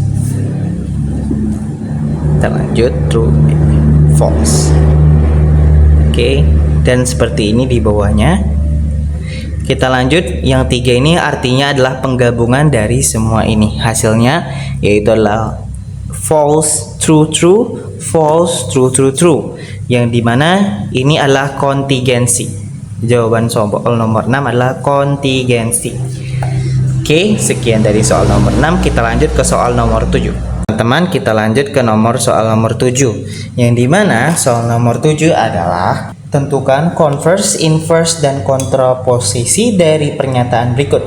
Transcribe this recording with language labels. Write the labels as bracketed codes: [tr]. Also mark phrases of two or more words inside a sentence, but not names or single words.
[id] Kita lanjut [en] true, false. [id] Oke, dan seperti ini di bawahnya. Kita lanjut, yang 3 ini artinya adalah penggabungan dari semua ini. Hasilnya yaitu adalah [en] false, true, true, false, true, true, true. [id] Yang dimana ini adalah kontingensi. Jawaban soal nomor 6 adalah kontingensi. Oke, sekian dari soal nomor 6. Kita lanjut ke soal nomor 7. Teman-teman, kita lanjut ke soal nomor 7. Yang dimana soal nomor 7 adalah tentukan [en] converse, inverse, [id] dan kontraposisi dari pernyataan berikut.